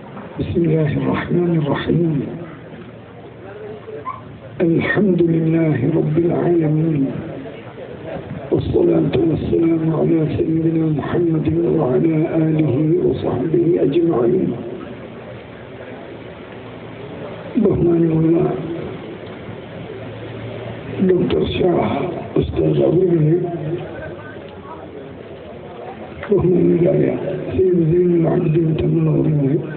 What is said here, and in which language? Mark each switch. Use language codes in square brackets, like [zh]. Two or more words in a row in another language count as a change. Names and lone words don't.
[ar] بسم الله الرحمن الرحيم. الحمد لله رب العالمين، والصلاة والسلام على سيدنا محمد وعلى آله وصحبه أجمعين. [ml] ബഹുമാനമുള്ള ഡോക്ടർ ഷാഹ് ഉസ്താദ് അവരുടെ, ബഹുമാനരായ സയ്യിദ് സൈനുൽ ആബിദീൻ തങ്ങൾ അവരുടെ,